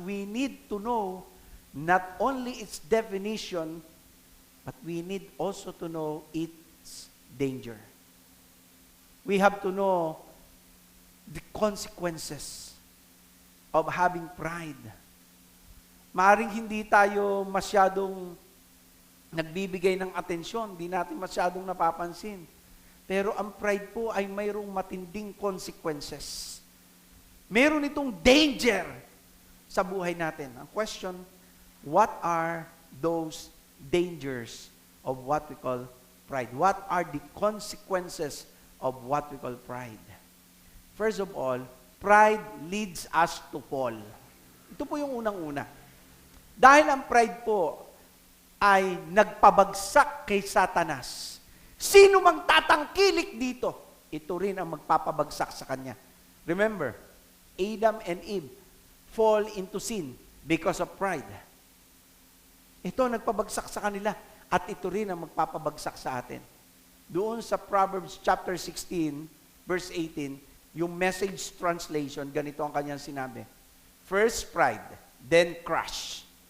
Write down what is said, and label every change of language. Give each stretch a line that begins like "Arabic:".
English: We need to know not only its definition, but we need also to know its danger. We have to know the consequences of having pride.
Filipino: Maaring hindi tayo masyadong nagbibigay ng atensyon, hindi natin masyadong napapansin. Pero ang pride po ay mayroong matinding consequences. Meron itong danger sa buhay natin.
English: Ang question, what are those dangers of what we call pride? What are the consequences of what we call pride? First of all, pride leads us to fall.
Filipino: Ito po yung unang-una. Dahil ang pride po ay nagpabagsak kay Satanas. Sino mang tatangkilik dito, ito rin ang magpapabagsak sa kanya.
English: Remember, Adam and Eve fall into sin because of pride.
Filipino: Ito nagpabagsak sa kanila at ito rin ang magpapabagsak sa atin. Doon sa Proverbs chapter 16, verse 18, yung Message translation, ganito ang kanyang sinabi.
English: First pride, then crash.